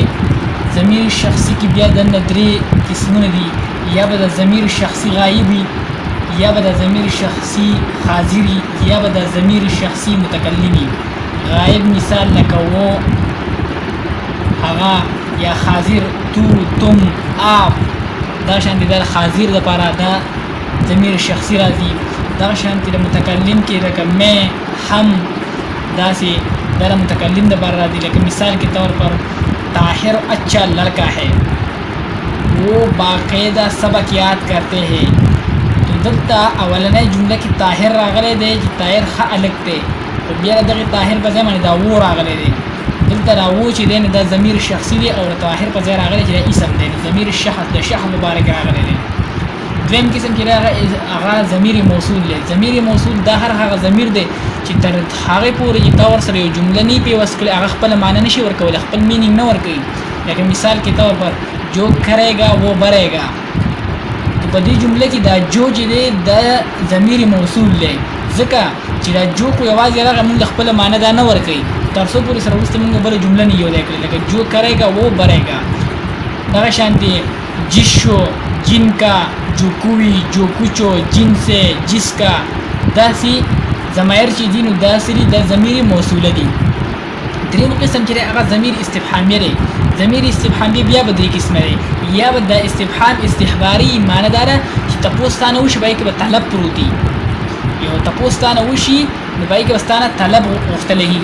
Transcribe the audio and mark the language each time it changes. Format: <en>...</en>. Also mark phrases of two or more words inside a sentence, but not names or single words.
<ps>ضمیر شخصي کې بیا دننه درې قسمونه دي. یا به د ضمیر شخصي غایبي، یا به د ضمیر شخصي حاضري، یا به د ضمیر شخصي متکلمي. غایب مثال لکه و، هغه، یا حاضر</ps> <ur>تو، تم، آپ.</ur> <ps>دا شانتې د حاضر دپاره دا ضمیر شخصي راځي. دا شانتې د متکلم کې لکه</ps> <ur>میں، هم،</ur> <ps>داسې دا د متکلم دپاره راځي.</ps> <ur>لکه مثال کے طور پر طاہر اچھا لڑکا ہے، وہ باقاعدہ سبق یاد کرتے ہیں.</ur> <ps>تو دلته اولنۍ جمله کې طاهر راغلی دی چې طاهر ښه هلک دی، خو بیا د دغې طاهر په ځای باندې دا و راغلی دی. دلته دا و چې دی نو دا ضمیر شخصي دی او د طاهر په ځای راغلی چې دا اسم دی، ضمیر شخص د شخص مبارک راغلی دی. دویم قسم چې دی هغه ضمیر موصول دی. ضمیر موصول دا هغه ضمیر دی چې تر هغې پورې چې تا ورسره یو جمله نه پیوست کړې هغه خپله معنی نشي ورکولی، خپل مینینګ نه ورکوي.</ps> <ur>لکه مثال کے طور پر جو کرے گا وہ برے گا.</ur> <ps>په دې جمله کې دا جو چې دی د ضمیر موصول دی، ځکه چې دا جو خو یوازې راغی موږ خپله معنی دا نه ورکوي تر څو پورې سره وروسته موږ بله جمله نه یو ځای کړې.</ps> <ur>لکه جو کرے گا وہ برے گا.</ur> <ps>دغه شانتې</ps> <ur>جس شو، جن کا، جو کوي، جو کچو، جن سے، جس کا.</ur> <ps>داسې ضمایر چې دي نو داسې دي د ضمیر موصوله دي. دریم قسم چې دی هغه ضمیر استفهامي دی. ضمیر استفهامي بیا به درې قسمه دی. یا به د استفهام استخباري معنی داره چې تپوس تانه وشي به یې کې به طلب پروت وي. یو تپوس تانه وشي نو به یې کې به ستانه طلب غوښتلی کېږي.</ps>